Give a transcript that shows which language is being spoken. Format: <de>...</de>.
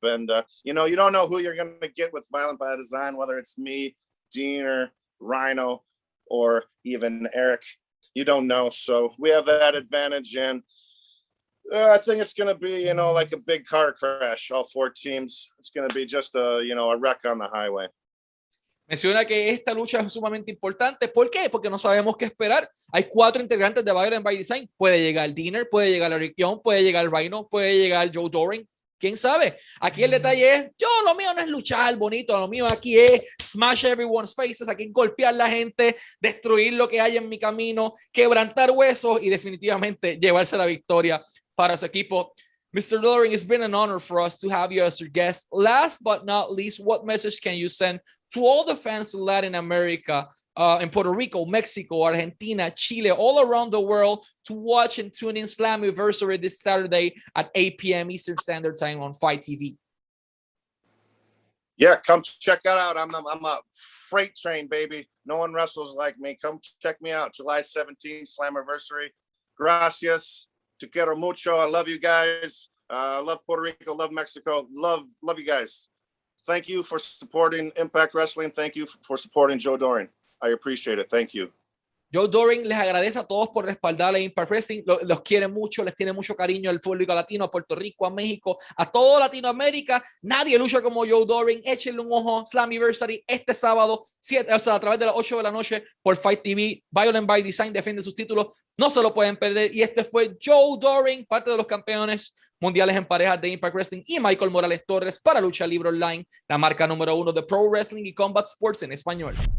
<en>And, you don't know who you're going to get with Violent by Design, whether it's me, Dean, or Rhino, or even Eric. You don't know. So we have that advantage. And I think it's going to be, like a big car crash, all 4 teams. It's going to be just a wreck on the highway.</en> <es>Menciona que esta lucha es sumamente importante. ¿Por qué? Porque no sabemos qué esperar. Hay 4 integrantes de Violent by Design. Puede llegar Dinner, puede llegar Eric Young, puede llegar Rhino, puede llegar Joe Doering. ¿Quién sabe? Aquí el detalle es, lo mío no es luchar bonito, lo mío aquí es</es> <en>smash everyone's faces,</en> <es>aquí golpear la gente, destruir lo que hay en mi camino, quebrantar huesos y definitivamente llevarse la victoria para su equipo.</es> <en>Mr. Doering, it's been an honor for us to have you as your guest. Last but not least, what message can you send to all the fans in Latin America, in Puerto Rico, Mexico, Argentina, Chile, all around the world to watch and tune in Slammiversary this Saturday at 8 p.m. Eastern Standard Time on Fight TV? Yeah, come check it out. I'm a freight train, baby. No one wrestles like me. Come check me out. July 17th, Slammiversary.</en> <es>Gracias. Te quiero mucho.</es> <en>I love you guys. Love Puerto Rico. Love Mexico. Love you guys. Thank you for supporting Impact Wrestling. Thank you for supporting Joe Doering. I appreciate it. Thank you.</en> <es>Joe Doering les agradece a todos por respaldar a Impact Wrestling. Los quiere mucho, les tiene mucho cariño al público latino, a Puerto Rico, a México, a toda Latinoamérica. Nadie lucha como Joe Doering. Échenle un ojo. Slammiversary este sábado, a través de las 8 de la noche por Fight TV. Violent by Design defiende sus títulos. No se lo pueden perder. Y este fue Joe Doering, parte de los campeones mundiales en parejas de Impact Wrestling, y Michael Morales Torres para Lucha Libre Online, la marca número 1 de Pro Wrestling y Combat Sports en español.</es>